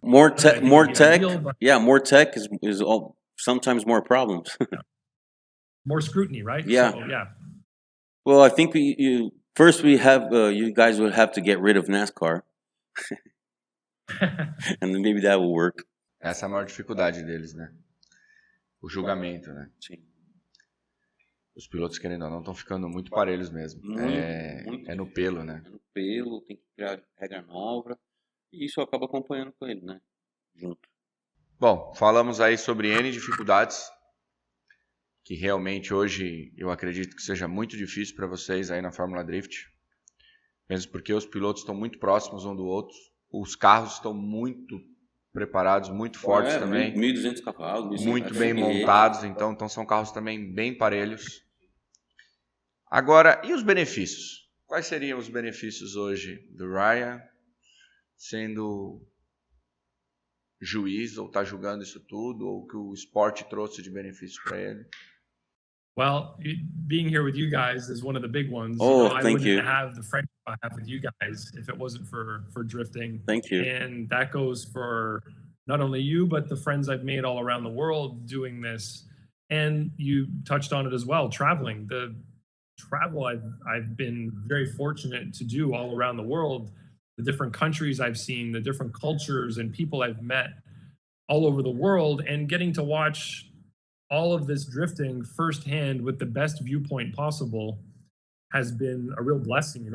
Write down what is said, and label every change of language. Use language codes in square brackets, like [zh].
[en] more tech. More tech. Ideal, yeah, more tech is all, sometimes more problems. More scrutiny, right? Yeah. So, yeah. Well, I think first we have you guys would have to get rid of NASCAR, and then maybe that will work. [pt] Essa é a maior dificuldade deles, né? O julgamento, né? Sim. Os pilotos, querendo ou não, estão ficando muito parelhos mesmo. Muito. É no pelo, né? É no pelo, tem que criar regra nova, e isso acaba acompanhando com ele, né? Junto. Bom, falamos aí sobre N dificuldades, que realmente hoje eu acredito que seja muito difícil para vocês aí na Fórmula Drift, mesmo porque os pilotos estão muito próximos um do outro, os carros estão muito preparados, muito fortes também, 1.200 cavalos, muito bem montados, então são carros também bem parelhos. Agora, e os benefícios? Quais seriam os benefícios hoje do Ryan sendo juiz, ou tá julgando isso tudo, ou que o esporte trouxe de benefício para ele? [en] Well, being here with you guys is one of the big ones. Oh, I thank wouldn't you. have the friendship I have with you guys if it wasn't for drifting. Thank you. And that goes for not only you, but the friends I've made all around the world doing this. And you touched on it as well, traveling. The travel I've been very fortunate to do all around the world, the different countries I've seen, the different cultures and people I've met all over the world, and getting to watch all of this drifting firsthand with the best viewpoint possible has been a real blessing.